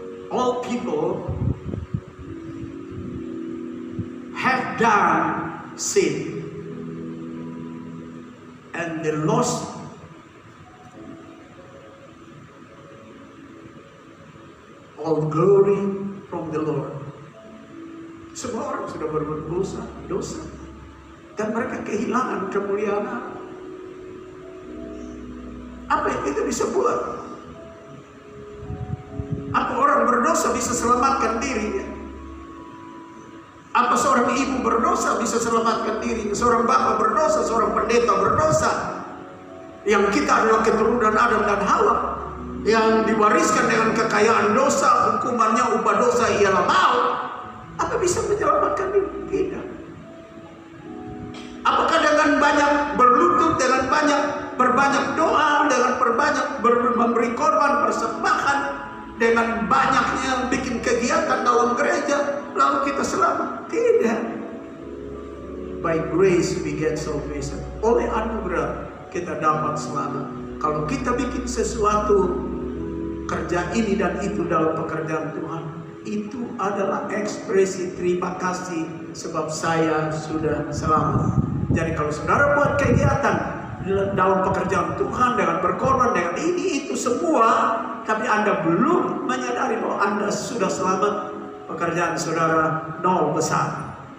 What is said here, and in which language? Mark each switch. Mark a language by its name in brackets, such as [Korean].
[English] all people have done sin, and they lost all glory from the Lord. [Indonesian] Semua orang sudah berbuat dosa, dan mereka kehilangan kemuliaan Allah. Apa yang kita bisa buat? Apa orang berdosa bisa selamatkan dirinya? Apa seorang ibu berdosa bisa selamatkan dirinya? Seorang bapak berdosa, seorang pendeta berdosa. Yang kita adalah keturunan Adam dan Hawa, yang diwariskan dengan kekayaan dosa, hukumannya upah dosa ialah maut. Apa bisa menyelamatkan diri? Tidak. Apakah dengan banyak berlutut, dengan berbanyak doa, dengan memberi korban persembahan, dengan banyaknya bikin kegiatan dalam gereja, lalu kita selamat? Tidak. [English] By grace we get salvation. [Indonesian] Oleh anugerah kita dapat selamat. Kalau kita bikin sesuatu, kerja ini dan itu dalam pekerjaan Tuhan, itu adalah ekspresi terima kasih sebab saya sudah selamat. Jadi kalau saudara buat kegiatan dalam pekerjaan Tuhan dengan berkorban, dengan ini itu semua, tapi Anda belum menyadari bahwa Anda sudah selamat, pekerjaan saudara nol besar.